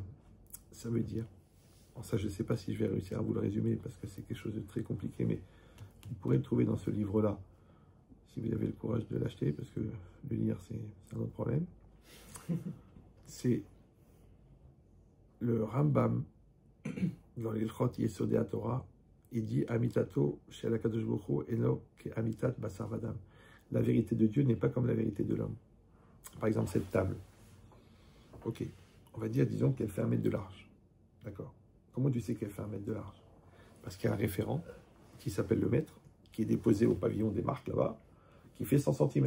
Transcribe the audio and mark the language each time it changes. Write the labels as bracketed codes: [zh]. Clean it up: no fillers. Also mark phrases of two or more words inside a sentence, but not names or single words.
[fr] Ça veut dire, bon, ça je ne sais pas si je vais réussir à vous le résumer, parce que c'est quelque chose de très compliqué, mais vous pourrez le trouver dans ce livre-là, si vous avez le courage de l'acheter, parce que le lire, c'est un autre problème. C'est le Rambam, dans l'Ilchot Yesodei Torah, il dit [he] אמתתו של הקדוש ברוך הוא אינו כאמתת בשר ודם. [fr] La vérité de Dieu n'est pas comme la vérité de l'homme. Par exemple, cette table. Ok, on va dire, disons qu'elle fait 1 mètre de large. D'accord. Comment tu sais qu'elle fait 1 mètre de large? Parce qu'il y a un référent qui s'appelle le mètre, qui est déposé au pavillon des marques là-bas, qui fait 100 cm.